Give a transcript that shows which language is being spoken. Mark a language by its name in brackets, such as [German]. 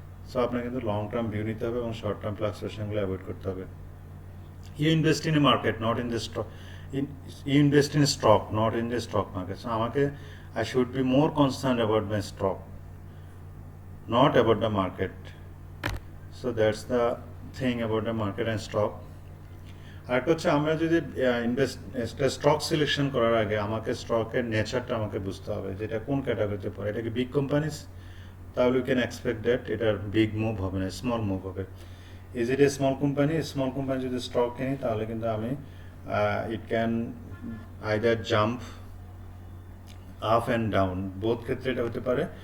[Bangla] So আপনার কিন্তু long term view নিতে হবে এবং শর্ট টার্ম ফ্লাকচুয়েশনগুলো অ্যাভয়েড করতে হবে। [English] You invest in a market not in the stock, you invest in stock not in the stock market. So [Bangla] আমাকে [English] I should be more concern about my stock, not about the market. So that's the thing about the market and stock. [Bangla] আর হচ্ছে আমরা যদি stock selection করার আগে আমাকে স্টকের নেচারটা আমাকে বুঝতে হবে, যেটা কোন ক্যাটাগরিতে পড়ে। এটা কি বিগ কোম্পানিজ তাহলে [English] you can expect that [Bangla] এটার বিগ মুভ হবে না, স্মল মুভ হবে। [English] Is it a small company? [Bangla] Small company যদি স্টক কিনি তাহলে কিন্তু আমি [English] it can either jump up and down, [Bangla] both ক্ষেত্রে এটা হতে পারে।